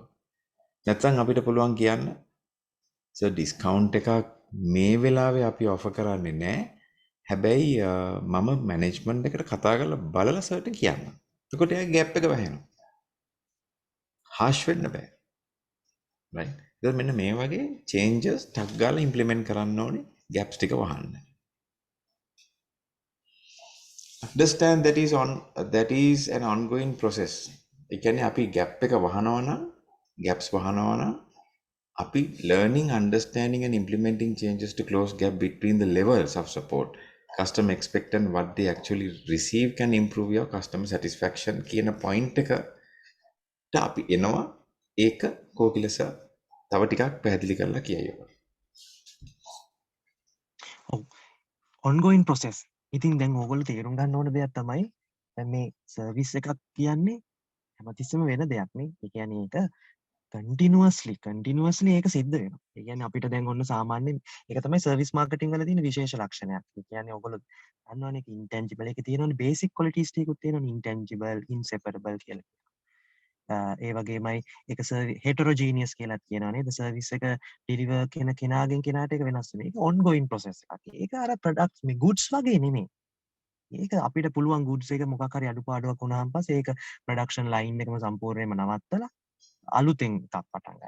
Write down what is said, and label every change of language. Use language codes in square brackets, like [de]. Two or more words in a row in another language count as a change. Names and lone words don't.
[si] නැත්නම් අපිට පුළුවන් කියන්න සර් discount එකක් මේ වෙලාවේ අපි offer කරන්නේ නෑ. හැබැයි මම management එකට කතා කරලා බලලා සර්ට කියන්න. එතකොට එයා gap එක වහනවා. harsh වෙන්න බෑ. right. ඉතින් මෙන්න මේ වගේ changes ටක් ගාලා implement කරන්න ඕනේ gaps ටික වහන්න. [en] understand that is an ongoing process. [si] ඒ කියන්නේ අපි gap එක වහනවා නම් gaps වහනවා නම් අපි [en] learning, understanding and implementing changes to close gap between the levels of support. Customer expect and what they actually receive can improve your customer satisfaction [si] කියන point එකට අපි එනවා. ඒක කෝකිලස තව ටිකක් පැහැදිලි කරලා කියයි ඔබ. ඔව්. [en] ongoing process. [si] ඉතින් දැන් ඕගොල්ලෝ තේරුම් ගන්න ඕන දෙයක් තමයි දැන් මේ සර්විස් එකක් කියන්නේ හැමතිස්සෙම වෙන දෙයක් නේ. ඒ කියන්නේ ඒක continuously ඒක සිද්ධ වෙනවා. ඒ කියන්නේ අපිට දැන් ඔන්න සාමාන්‍යයෙන් ඒක තමයි [en] service marketing [si] වල තියෙන විශේෂ ලක්ෂණයක්. ඒ කියන්නේ ඔයගොල්ලෝ දන්නවනේ intangible එකේ තියෙනවනේ [en] basic qualities [si] ටිකකුත් තියෙනවනේ [en] intangible, inseparable [si] කියලා. ඒ වගේමයි ඒක heterogeneous කියලා කියනවා නේද? සර්විස් එක deliver කරන කෙනාගෙන් කෙනාට ඒක වෙනස් වෙනවා. ඒක [en] ongoing process [si] එකක්. ඒක අර products මේ goods වගේ නෙමෙයි. ඒක අපිට පුළුවන් goods එක මොකක් හරි අඩුපාඩුවක් වුණාම පස්සේ ඒක [en] production line [si] එකම සම්පූර්ණයෙන්ම නවත්තලා අලුතෙන් එකක් පටන් ගන්න.